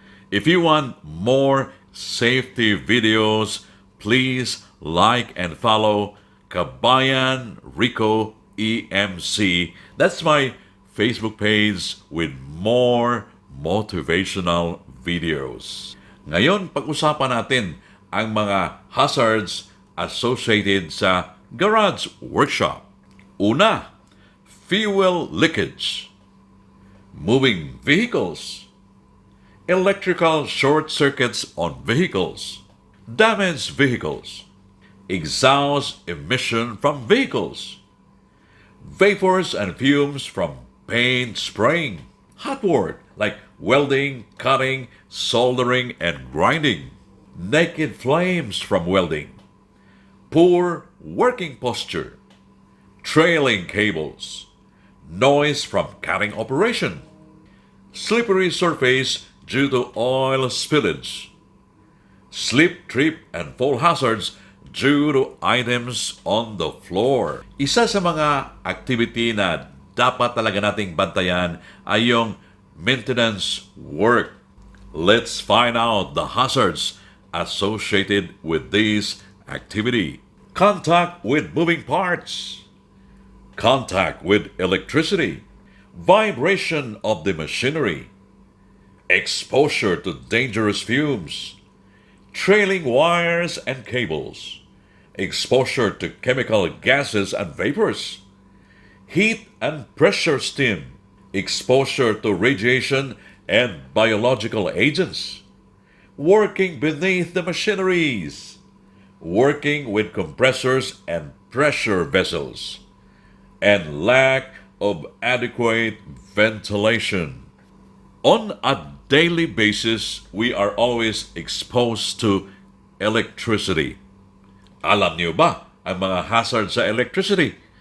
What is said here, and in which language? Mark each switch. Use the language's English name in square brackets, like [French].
[English] If you want more safety videos, please like and follow Kabayan Rico EMC. That's my Facebook page with more motivational videos. [Filipino] Ngayon, pag-usapan natin ang mga [English] hazards associated [Filipino] sa garage workshop. [English] Una, fuel leakage, moving vehicles, electrical short circuits on vehicles, damaged vehicles, exhaust emission from vehicles, vapors and fumes from paint spraying, hot work like welding, cutting, soldering, and grinding, naked flames from welding, poor working posture, trailing cables, noise from cutting operation, slippery surface due to oil spillage, slip, trip, and fall hazards due to items on the floor. [Filipino] Isa sa mga activity na dapat talaga nating bantayan ay yung maintenance work. [English] Let's find out the hazards associated with this activity. Contact with moving parts, contact with electricity, vibration of the machinery, exposure to dangerous fumes, trailing wires and cables, exposure to chemical gases and vapors, heat and pressure steam, exposure to radiation and biological agents, working beneath the machineries, working with compressors and pressure vessels, and lack of adequate ventilation. On a daily basis, we are always exposed to electricity. [Filipino] Alam niyo ba ang mga hazard sa electricity?